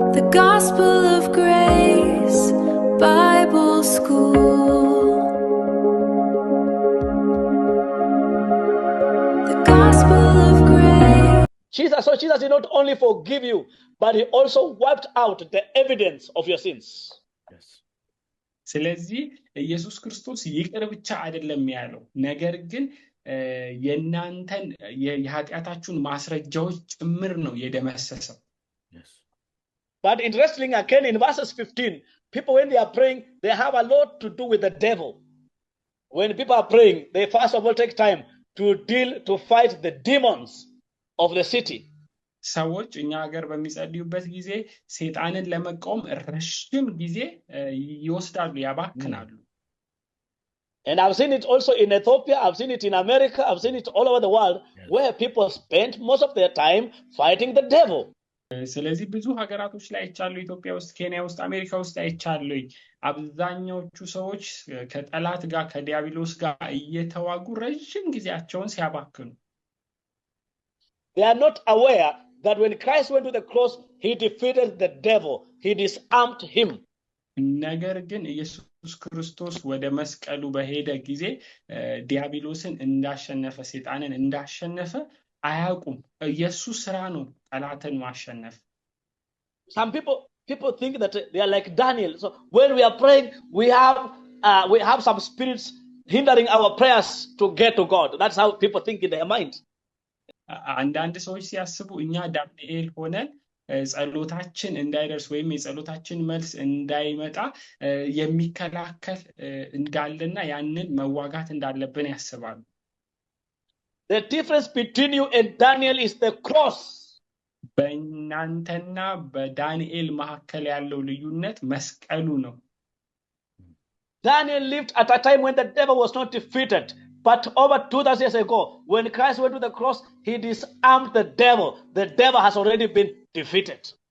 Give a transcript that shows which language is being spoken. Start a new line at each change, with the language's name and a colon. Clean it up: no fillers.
English: Gospel of Grace Bible School. The Gospel of Grace. So Jesus did not only forgive you, but he also wiped out the evidence of your sins. Yes.
Amharic: ስለዚህ ኢየሱስ ክርስቶስ ይቅር ብቻ አይደለም ያለው ነገር ግን የናንተን የኃጢአታችሁን ማስረጃዎች ጭምር ነው የደመሰሰው።
English: Yes. But interesting again in verses 15, people when they are praying, they have a lot to do with the devil. When people are praying, they first of all take time to fight the demons of the city.
Amharic: ሰዎች እኛ ሀገር በሚጸልዩበት ጊዜ ሰይጣንን ለመቃወም ረጅም ጊዜ ይወስዳሉ ያባክናሉ።
English: And I've seen it also in Ethiopia, I've seen it in America, I've seen it all over the world, yes, where people spend most of their time fighting the devil.
Amharic: ስለዚህ ብዙ ሀገራቶች ላይ አይቻሉ፣ ኢትዮጵያ ውስጥ፣ ኬንያ ውስጥ፣ አሜሪካ ውስጥ አይቻሉ። አብዛኛዎቹ ሰዎች ከጠላት ጋር ከዲያብሎስ ጋር እየተዋጉ ረጅም ጊዜያቸውን ሲያባክኑ
English: they are not aware that when Christ went to the cross, he defeated the devil, he disarmed him.
Amharic: ነገር ግን ኢየሱስ ክርስቶስ ወደ መስቀሉ በሄደ ጊዜ ዲያብሎስን እንዳሸነፈ ሰይጣንን እንዳሸነፈ አያውቁም። ኢየሱስ ስራ ነው ጠላትን ማሸነፍ።
English: Some people think that they are like Daniel. So when we are praying, we have some spirits hindering our prayers to get to God. That's how people think in their mind.
Amharic: አንዳንድ ሰዎች ሲያስቡ እኛ ዳንኤል ሆነን ጸሎታችን እንዳይደርስ ወይም የጸሎታችን መልስ እንዳይመጣ የሚከላከል እንዳለና ያንን መዋጋት እንዳለብን ያስባሉ።
English: The difference between you and Daniel is the cross.
Amharic: በእናንተና በዳንኤል መካከል ያለው ልዩነት መስቀሉ ነው።
English: Daniel lived at a time when the devil was not defeated. But over 2000 years ago, when Christ went to the cross, he disarmed the devil. The devil has already been defeated.